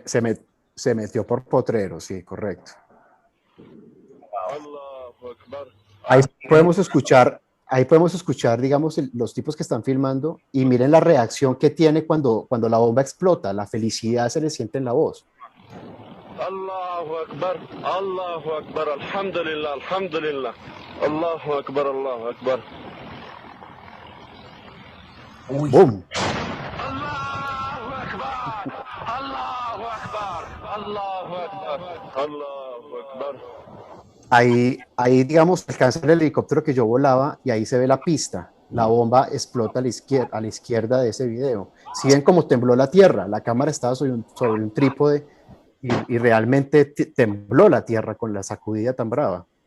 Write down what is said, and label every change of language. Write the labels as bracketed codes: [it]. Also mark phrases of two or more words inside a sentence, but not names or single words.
[es] me- se, me- se metió por Potrero, sí, correcto. Ahí Eh, podemos escuchar, ahí podemos escuchar, digamos, los tipos que están filmando y miren la reacción que tiene cuando la bomba explota. La felicidad se le siente en la voz. [ar] الله أكبر الله أكبر الحمد لله الحمد لله الله أكبر الله أكبر [es] Uy, ¡Boom! [ar] الله أكبر الله أكبر الله أكبر الله أكبر. [es] Ahí, digamos, alcanza el helicóptero que yo volaba y ahí se ve la pista. La bomba explota a la izquierda de ese video. Si ven cómo tembló la tierra, la cámara estaba sobre un trípode y realmente tembló la tierra con la sacudida tan brava.